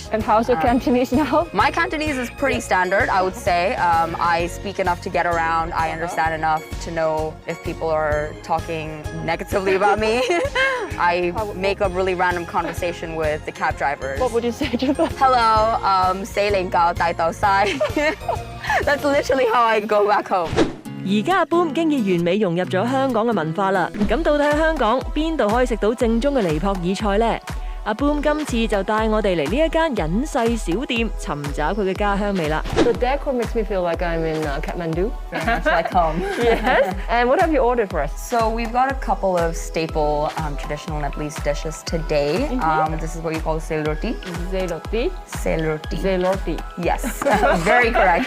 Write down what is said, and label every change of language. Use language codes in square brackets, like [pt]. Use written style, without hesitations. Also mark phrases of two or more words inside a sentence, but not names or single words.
[en] And how's your Cantonese now? My Cantonese is pretty standard, I would say. I speak enough to get around. I understand enough to know if people are talking negatively about me. I make a really random conversation with the cab drivers. What would you say to them? Hello, [yue] 四零九大豆晒. [en] That's literally how I go back home. [yue] 而家阿 Boom 經已完美融入咗香港嘅文化啦。咁到底喺香港邊度可以食到正宗嘅尼泊爾菜呢？阿 Boom 今次就帶我哋嚟呢一間隱世小店，尋找佢嘅家鄉味啦。 [en] The decor makes me feel like I'm in Kathmandu. It's like home. Yes. And what have you ordered for us? So we've got a couple of staple traditional Nepalese dishes today. This is what you call selorti. Zeloti. Selorti. Zeloti. Yes, very correct.